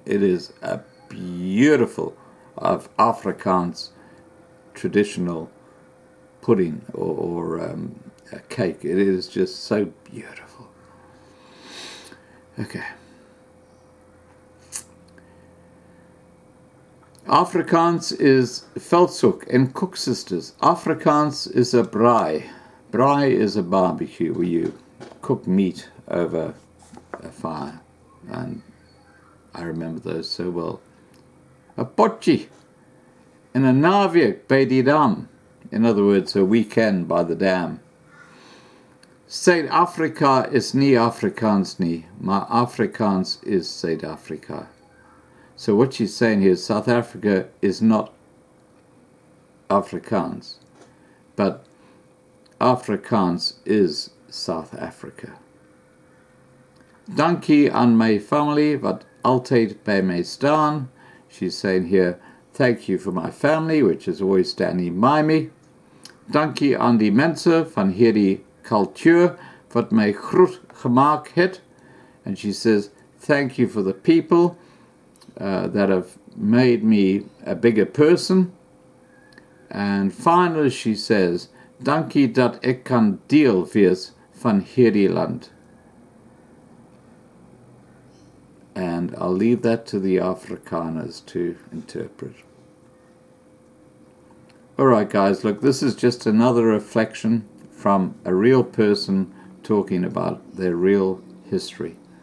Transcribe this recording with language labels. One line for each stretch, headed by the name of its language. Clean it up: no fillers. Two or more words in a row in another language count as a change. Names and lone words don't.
English: It is a beautiful of Afrikaans traditional pudding or a cake. It is just so beautiful. Okay. Afrikaans is veldsoek and cook sisters. Afrikaans is a braai. Braai is a barbecue where you cook meat over a fire. And I remember those so well.
Afrikaans: A potjie en 'n naweek by die dam.
English: In other words, a weekend by the dam.
Afrikaans: Suid-Afrika is nie Afrikaans nie, maar Afrikaans is Suid-Afrika.
English: So what she's saying here is South Africa is not Afrikaans, but Afrikaans is South Africa.
Afrikaans: Dankie aan my family wat altyd by my staan.
English: She's saying here, thank you for my family, which is always standing by me.
Afrikaans: Dankie aan die mense van hierdie cultuur wat my groot gemaak het.
English: And she says, thank you for the people that have made me a bigger person. And finally she says,
Afrikaans: dankie dat ek kan deel wees van hierdie land.
English: And I'll leave that to the Afrikaners to interpret. Alright guys, look, this is just another reflection from a real person talking about their real history.